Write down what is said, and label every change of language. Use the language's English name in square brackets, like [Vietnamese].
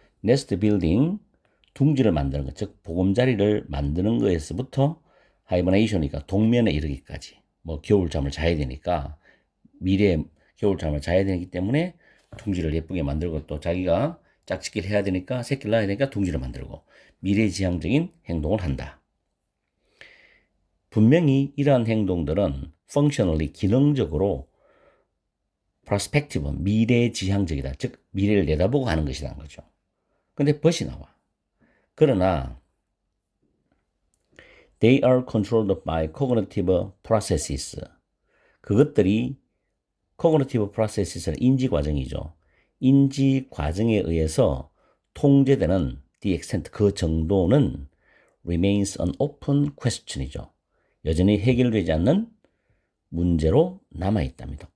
[Korean] nest building, 둥지를 만드는 것, 즉 보금자리를 만드는 거에서부터 hibernation이니까 동면에 이르기까지, 뭐 겨울잠을 자야 되니까 미래에 겨울잠을 자야 되기 때문에 둥지를 예쁘게 만들고 또 자기가 짝짓기를 해야 되니까 새끼를 낳아야 되니까 둥지를 만들고 미래지향적인 행동을 한다. 분명히 이러한 행동들은 functionally 기능적으로 prospective 미래지향적이다. 즉 미래를 내다보고 하는 것이라는 거죠. 근데 벗이 나와. 그러나 [English] they are controlled by cognitive processes. [Korean] 그것들이 cognitive processes는 인지 과정이죠. 인지 과정에 의해서 통제되는 the extent, 그 정도는 [English] remains an open question [Korean] 이죠. 여전히 해결되지 않는 문제로 남아있답니다.